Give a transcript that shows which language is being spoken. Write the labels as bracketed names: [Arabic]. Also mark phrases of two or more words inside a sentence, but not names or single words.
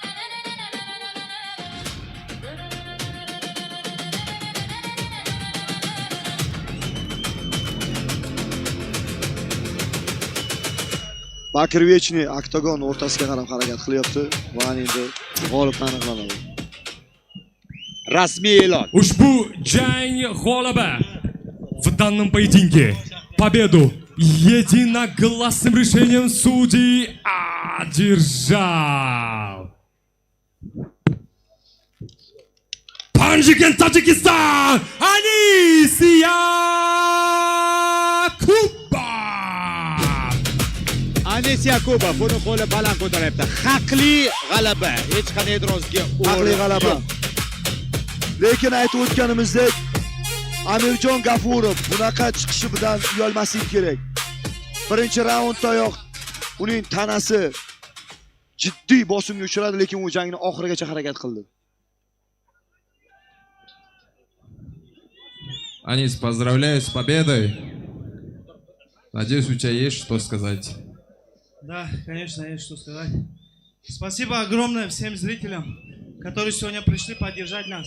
[Uzbek] Bakir Vechni oktagon o'rtasiga qarab harakat qilyapti va endi g'olib aniqlanadi. Rasmiy e'lon. Ushbu jang g'olibi [Russian] в данном поединке победу единогласным решением судей одержал Panjigen, Tajikistan, Anis Yakubov. [Uzbek] Anis Yakubov buni qo'li baland ko'taryapti. Haqli g'alaba, hech qanday e'tirozga Haqli g'alaba. Lekin aytib o'tganimizdek, Amirjon G'afurov bunaqa chiqishi bilan uyalmaslik kerak. Birinchi raunddayoq uning tanasi jiddiy bosimga uchradi, lekin u jangni oxirigacha harakat qildi. [Russian] Анис, поздравляю с победой. Надеюсь, у тебя есть что сказать. Да, конечно, есть что сказать. Спасибо огромное всем зрителям, которые сегодня пришли поддержать нас.